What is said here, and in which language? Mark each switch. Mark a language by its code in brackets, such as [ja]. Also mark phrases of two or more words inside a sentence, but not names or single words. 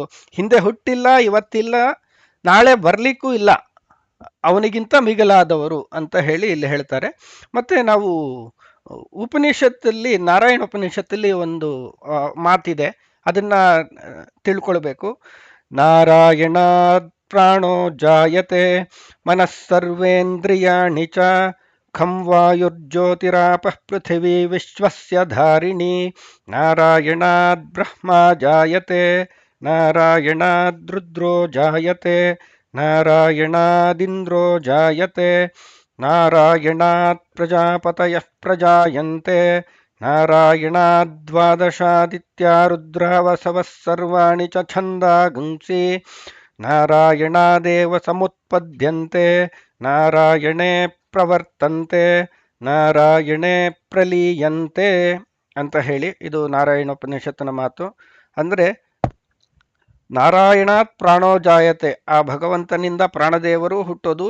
[kn] ಹಿಂದೆ ಹುಟ್ಟಿಲ್ಲ, ಇವತ್ತಿಲ್ಲ, ನಾಳೆ ಬರಲಿಕ್ಕೂ ಇಲ್ಲ, ಅವನಿಗಿಂತ ಮಿಗಿಲಾದವರು ಅಂತ ಹೇಳಿ ಇಲ್ಲಿ ಹೇಳ್ತಾರೆ. ಮತ್ತು ನಾವು ಉಪನಿಷತ್ತಲ್ಲಿ, ನಾರಾಯಣ ಉಪನಿಷತ್ತಲ್ಲಿ ಒಂದು ಮಾತಿದೆ, ಅದನ್ನು ತಿಳ್ಕೊಳ್ಬೇಕು. [sa] ನಾರಾಯಣಾತ್ ಪ್ರಾಣೋ ಜಾಯತೆ ಮನಸ್ಸರ್ವೇಂದ್ರಿಯಾಣಿ ಚ ಖಂ ವಾಯುರ್ಜ್ಯೋತಿರಾಪಃ ಪೃಥಿವೀ ವಿಶ್ವಸ್ಯ ಧಾರಿಣಿ. ನಾರಾಯಣಾದ್ ಬ್ರಹ್ಮ ಜಾಯತೆ ನಾರಾಯಣಾದ್ ರುದ್ರೋ ಜಾಯತೆ ನಾರಾಯಣಾದಿಂದ್ರೋ ಜಾಯತೆ ನಾರಾಯಣಾತ್ ಪ್ರಜಾಪತಯಃ ಪ್ರಜಾಯಂತೆ ನಾರಾಯಣಾದ್ ದ್ವಾದಶಾದಿತ್ಯಾ ರುದ್ರಾವಸವಃ ಸರ್ವಾಣಿ ಚ ಛಂದಾಗುಂಸಿ ನಾರಾಯಣಾದೇವ ಸಮುತ್ಪದ್ಯಂತೆ ನಾರಾಯಣೇ ಪ್ರವರ್ತಂತೆ ನಾರಾಯಣೇ ಪ್ರಲೀಯಂತೆ [kn] ಅಂತ ಹೇಳಿ ಇದು ನಾರಾಯಣೋಪನಿಷತ್ತಿನ ಮಾತು. ಅಂದರೆ [sa] ನಾರಾಯಣಾತ್ ಪ್ರಾಣೋ ಜಾಯತೆ, [kn] ಆ ಭಗವಂತನಿಂದ ಪ್ರಾಣದೇವರು ಹುಟ್ಟೋದು.